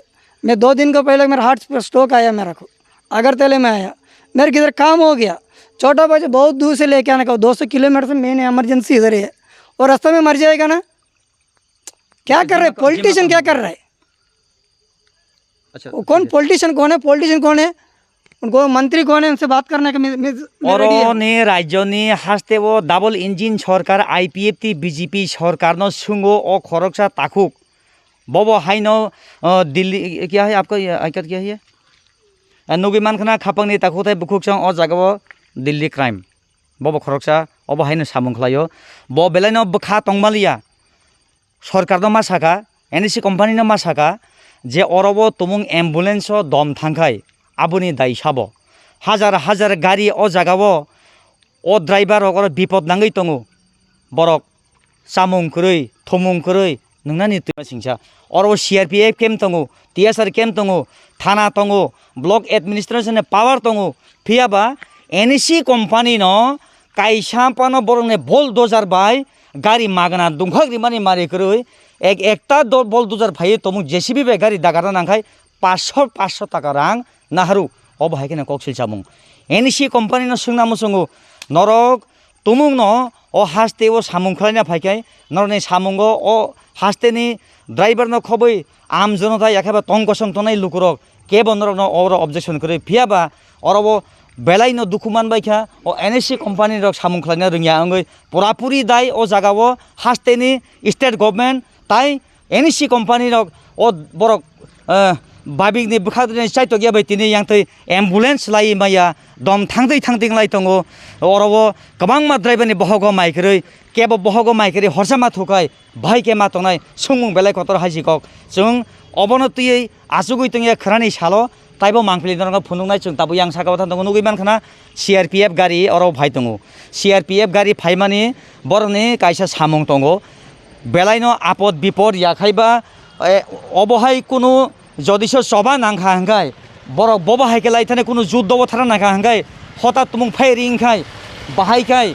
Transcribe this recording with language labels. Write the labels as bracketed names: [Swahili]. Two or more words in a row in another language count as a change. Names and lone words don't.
[Hindi] मैं 2 दिन को पहले मेरा [English] heart stroke [Hindi] आया मेरे को, अगरतले में आया, मेरे किधर काम हो गया। छोटा बच्चा बहुत दूर से लेके आने का, 200 किलोमीटर से [English] main emergency [Hindi] इधर ही है और रास्ते में मर जाएगा ना। क्या कर रहे हैं पॉलिटिशियन, क्या कर रहा है? अच्छा, वो कौन पॉलिटिशियन कौन है? पॉलिटिशियन कौन है? उनको मंत्री कौन है? उनसे बात करने का [Kok Borok] अरनि राज्यनि हास्तेव [English] double engine [Kok Borok] सरकार IPFT BJP सरकार न सुंगो ओ खरकसा ताकुक बबो हाइनो [Hindi] दिल्ली क्या है आपका आइकत क्या है [Kok Borok] नुगिमान खाना खापांगनि ताकुथाय बुखुकसं ओ जागाव दिल्ली क्राइम बबो खरकसा अब हाइनो सामुं खलायो ब बेलायनो बखा तंगमालिया सरकार न मा साका NSC कंपनी न मा साका जे अरबो तुमुं एम्बुलेंस दम थांखाय आबुनि दाय साबो हाजार हाजार गाड़ी ओ जागाव ओ ड्राइवर अगर विपद नांगै तंगो बरक सामुं खरै थमुं खरै नोंना नित्य सिंसा और CRPF केम तंगो TSR केम तंगो थाना तंगो [English] block administration power [Kok Borok] तंगो फियाबा NSC कंपनी न काइसापानो बरंने बोल दोजार बाय गाड़ी मागना दुंखाग्रि माने मारे खरै एकटा बोल दोजार फायो तमुं JCB बे गाड़ी दागारना नांखाय 500 टाका रां नाहारू अब हाइकेना कक्सिल सामुं NSC कंपनी न सुंना मुसुंगो नरक तुमुं न ओ हास्ते ओ सामुं खलायना फाइकाय नरने सामुंगो ओ हास्तेनि ड्राइवर न खबै [Hindi] आम जनता [Kok Borok] याखाबा तंगसं तनाय लुकुरक केबो नरक न और ऑब्जेक्शन करे फियाबा अरबो बेलाय न दुखुमान बायखा ओ NSC कंपनी रक सामुं खलायना रोंया आंगै पुरापुरी दाय ओ जागाव हास्तेनि [English] state government [Kok Borok] ताई NSC कंपनी रक ओ बरक बाबिगनि बुखादनि चाइतो गया बायतिनि यांथै एम्बुलेंस लाई माया दम थांदै थांदिं लाई तंगो अरबो गोबां मा ड्राइवरनि बहगो माइकरै केबो बहगो माइकरै हरसामा थुकाय भाई के मा तंनाय सुंमुं बेलाय कतर हाजिकक जों अबनतियै आजुगै तंगिया खरानि सालो ताइबो मांफिलि दरंगा फुनुंनाय जों ताबो यां सागाव थांदों नुगैमान खाना CRPF गाड़ी अरब भाई तंगो CRPF गाड़ी फाइमानि बरनि कायसा सामुं तंगो बेलायनो आपद विपद याखायबा अबहाय कुनु जदिसो सभा नांखा हांगाय बरक बबा हाइके लाइथाने कुनु जुद्धबो थारा नांखा हांगाय हठात तुमुं फायरिं खाय बाहायखाय